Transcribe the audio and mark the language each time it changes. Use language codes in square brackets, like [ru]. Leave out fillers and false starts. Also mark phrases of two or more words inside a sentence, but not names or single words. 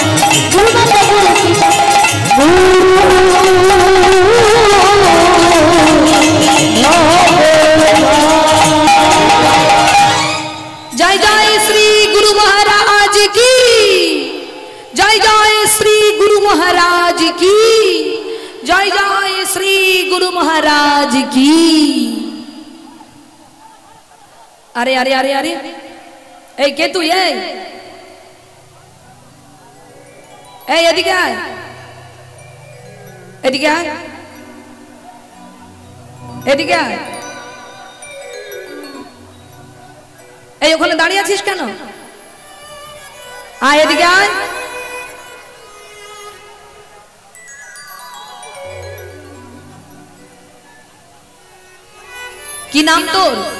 [hi] गुरु माता गुरु पिता जय जय श्री गुरु महाराज की जय जय श्री गुरु महाराज की जय जय श्री गुरु महाराज की। अरे अरे अरे अरे ए के तू ये [bn] এদিকে আয় এদিকে আয় এদিকে আয় এই ওখানে দাঁড়িয়ে আছিস কেন? আয় এদিকে আয়। কি নাম তোর?